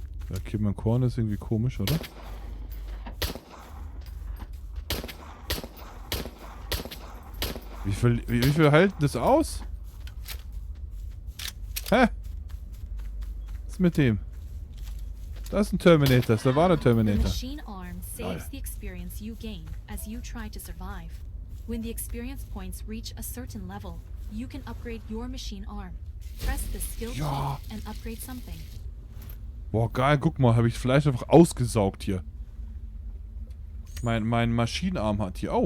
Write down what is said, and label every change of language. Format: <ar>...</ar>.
<de>Okay, mein Korn ist irgendwie komisch, oder? Wie viel hält das aus? Hä? Was ist mit dem? Das ist ein Terminator, das ist der wahre</de> <en>The</en> <de>Terminator.</de> <en>machine arm saves the experience you gain as you try to survive. When the experience points reach a certain level, you can upgrade your machine arm. Press the skill key and upgrade something.</en> <de>Boah, geil, guck mal, habe ich Fleisch einfach ausgesaugt hier. Mein Maschinenarm hat hier.</de>